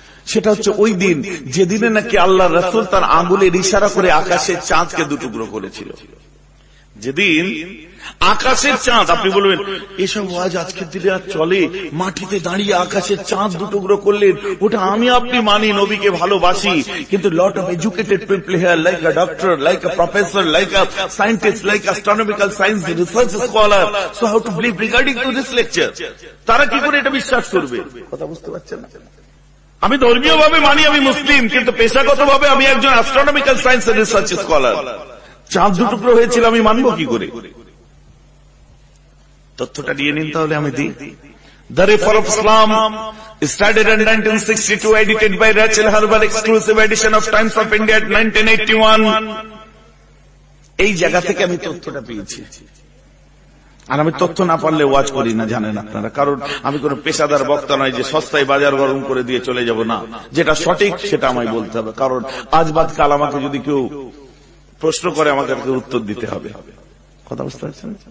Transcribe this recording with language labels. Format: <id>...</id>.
<bn>সেটা হচ্ছে ওই দিন যেদিনে নাকি আল্লাহ রাসূল তার আঙ্গুলের ইশারা করে আকাশে চাঁদকে দুটুকরো করেছিল, যেদিন আকাশের চাঁদ, আপনি বলবেন এসব ওয়াজ আজকের দিনে আর চলে, মাটিতে দাঁড়িয়ে আকাশের চাঁদ দুটুকরো করলেন, ওটা আমি আপনি মানি, নবীকে ভালোবাসি, কিন্তু</bn> <en>lot of educated people here like a doctor, like a professor, like a scientist, like astronomical science research scholar, so how to believe regarding to this lecture,</en> <bn>তারা কি করে এটা বিশ্বাস করবে? কথা বুঝতে পারছেন না? আমি ধর্মীয় ভাবে মানি আমি মুসলিম, কিন্তু পেশাগত ভাবে আমি একজন অ্যাস্ট্রোনমিক্যাল সায়েন্স রিসার্চ স্কলার, চাঁদ দুটুকরো হয়েছিল আমি মানব কি করে? তথ্যটা দিয়ে নিন তাহলে আমি দিই।</bn> <en>The Reform of Islam started in 1962, edited by Rachel Herbal, exclusive edition of Times of India at 1981.</en> <bn>এই জায়গা থেকে আমি তথ্যটা পেয়েছি, আর আমি তথ্য না পারলে ওয়াচ করি না, জানেন আপনারা, কারণ আমি কোন পেশাদার বক্তা নয় যে সস্তায় বাজার গরম করে দিয়ে চলে যাব, না, যেটা সঠিক সেটা আমায় বলতে হবে, কারণ আজ বাদ কাল আমাকে যদি কেউ প্রশ্ন করে আমাকে উত্তর দিতে হবে। কথা বুঝতে পারছেন?</bn>